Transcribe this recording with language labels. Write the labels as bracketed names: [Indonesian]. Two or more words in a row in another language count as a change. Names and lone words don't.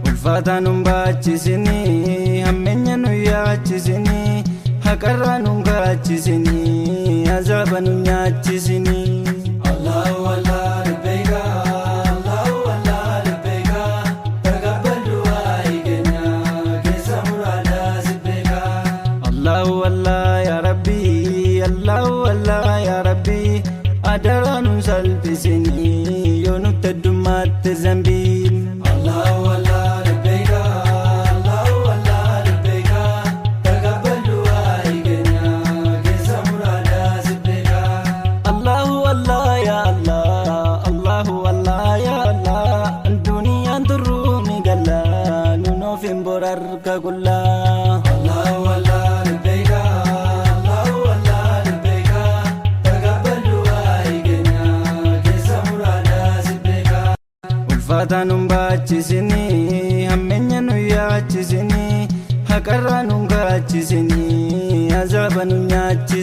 [Oromo] ulfaataan baachisini hammenya nu yaachisini haqarraa nu gaachisini azaaba nu nyaachisini. [Arabic] الله الله لبيك الله الله لبيك تقبل [Oromo] du'aa keenya keessa muraada sibbeeka. [Arabic] الله الله يا رب الله الله يا رب [Oromo] adara nu salphisini yoo nutti addummaatti zambiin. [Arabic] الله الله لبيك الله الله لبيك تقبل [Oromo] du'aa keenya keessa muraada sibbeeka. [Arabic] الله الله يا الله الله الله يا الله [Oromo] duniyaan turru ni galla nu noof hin borarka kullaa. [Arabic] الله الله لبيك الله الله لبيك تقبل [Oromo] du'aa keenya keessa muraada sibbeeka. Ulfaataan baachisini hammenya nu yaachisini haqarraa nu gaachisini azaaba nu nyaachisini.